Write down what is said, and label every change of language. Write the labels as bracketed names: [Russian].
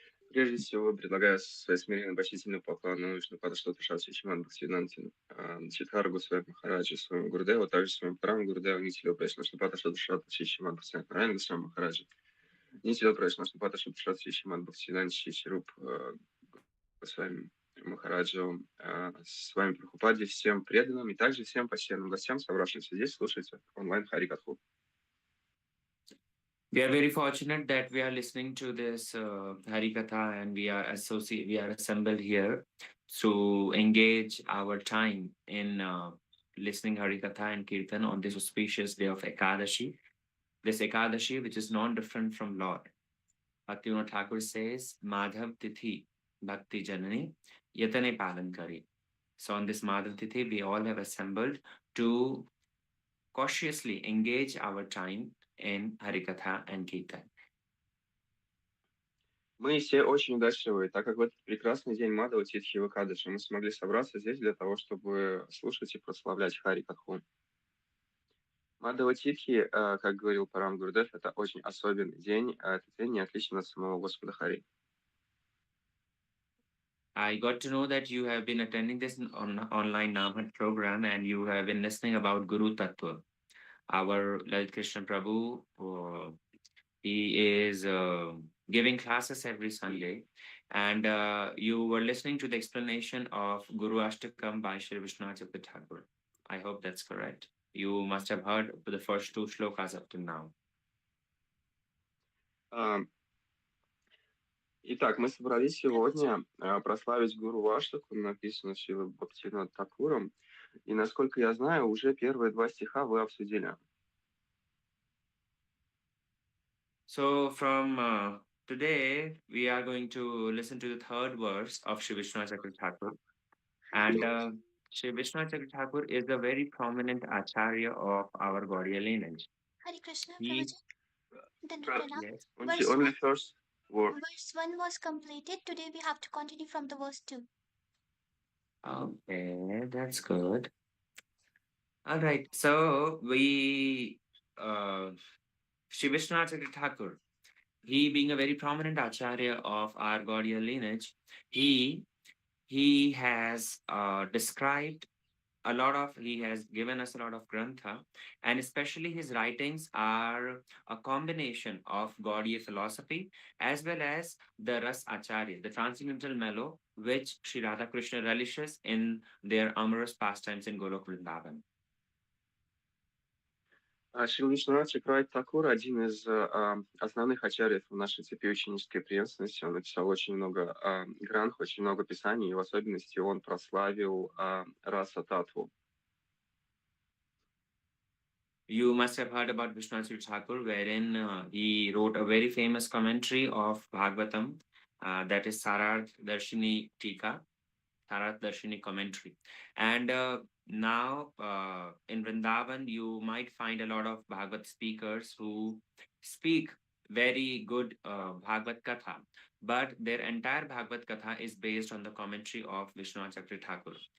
[Russian] Прежде всего, предлагаю свои смиренные почтительные поклоны Вишну Падаштоту Шасти Шримад Бхактивиданте Читхару Госвами Махараджи, своему Гурудеву, также своему Параму Гурудеву, Нитилю Вишну Падаштоту Шасти Шримад Бхактивиданте Госвами Махараджи, Нитилю Вишну Падаштоту Шасти Шримад Бхактивиданте Шируп Госвами Махараджу, с вами Прабхупаде, всем преданным и также всем почтенным гостям, собравшимся здесь, слушайте онлайн Харикатху. [English] We are very fortunate that we are listening to this Harikatha and we are assembled here to engage our time in listening Harikatha and Kirtan on this auspicious day of Ekadashi. This Ekadashi, which is non-different from Lord. Bhaktivinoda Thakur says, [Bangla] Madhav Tithi Bhakti Janani Yatane Palan Kari. [English] So on this Madhav Tithi, we all have assembled to cautiously engage our time in Harikatha and Kirtan. [Russian] Мы все очень удачливы, так как в этот прекрасный день Мадхава Титхи Экадаши мы смогли собраться здесь для того, чтобы слушать и прославлять Харикатху. Мадхава Титхи, как говорил Парам Гурудев, это очень особенный день, а этот день не отличен от самого Господа Хари. [English] I got to know that you have been attending this online Namhat program and you have been listening about Guru Tattva. Our Lalit Krishna Prabhu, he is giving classes every Sunday, and you were listening to the explanation of Guruvashtakam by Shri Vishwanath Thakur. I hope that's correct. You must have heard the first two shlokas up to now. [Russian] Итак, мы собрались сегодня прославить Гуруваштаку, написанную Шрилой Бхактивинодом Тхакуром, и, насколько я знаю, уже первые два стиха вы обсудили. [English] So from today, we are going to listen to the third verse of Shri Vishwanath Thakur. And Shri Vishwanath Thakur is a very prominent acharya of our Gaudiya lineage. Hare Krishna, He, Prabhuji. yes. Only first word. Verse 1 was completed. Today we have to continue from the verse 2. Okay, that's good. All right, so we, Shri Vishwanath Thakur, he being a very prominent acharya of our Gaudiya lineage, he has described he has given us a lot of grantha, and especially his writings are a combination of Gaudiya philosophy as well as the Ras Acharya, the transcendental mellow, which Sri Radha Krishna relishes in their amorous pastimes in Golok Vrindavan. [Russian] Шрила Вишванат Тхакур, один из основных ачарьев в нашей цепи ученической преемственности. Он написал очень много гранх, очень много писаний, и в особенности он прославил раса татву. [English] You must have heard about Vishwanath Thakur, wherein he wrote a very famous commentary of Bhagavatam, that is Sararth Darshini Tika, Sararth Darshini commentary. And now in Vrindavan, you might find a lot of Bhagavat speakers who speak very good Bhagavat Katha, but their entire Bhagavat Katha is based on the commentary of Vishwanath Thakur.